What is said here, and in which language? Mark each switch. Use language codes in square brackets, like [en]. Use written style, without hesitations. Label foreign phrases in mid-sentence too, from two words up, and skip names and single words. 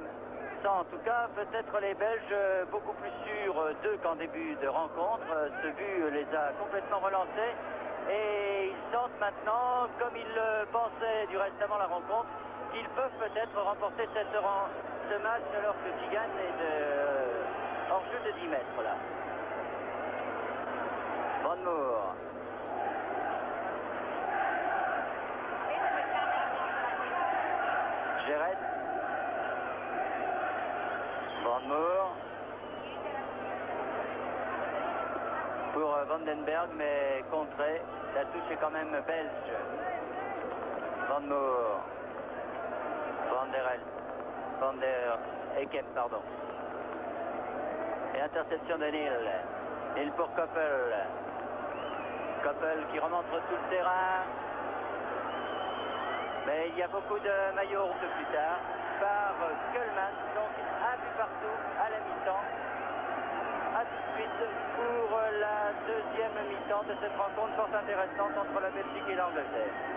[fr] Ça, en tout cas, peut-être les Belges beaucoup plus sûrs d'eux qu'en début de rencontre. Ce but les a complètement relancés. Et ils sentent maintenant, comme ils le pensaient du reste avant la rencontre, qu'ils peuvent peut-être remporter ce match alors que Gigan est hors jeu de 10 mètres là. Van Moor. Gerrard. Van Moor. Pour Vandenberg, mais contré. La touche est quand même belge. Van Moor. Van der Eykem, pardon. Et interception de Neil. Neil pour Koppel. Koppel qui remonte tout le terrain. Mais il y a beaucoup de maillots rouges plus tard par Kölman. Donc un but partout à la mi-temps. A tout de suite pour la deuxième mi-temps de cette rencontre fort intéressante entre la Belgique et l'Angleterre.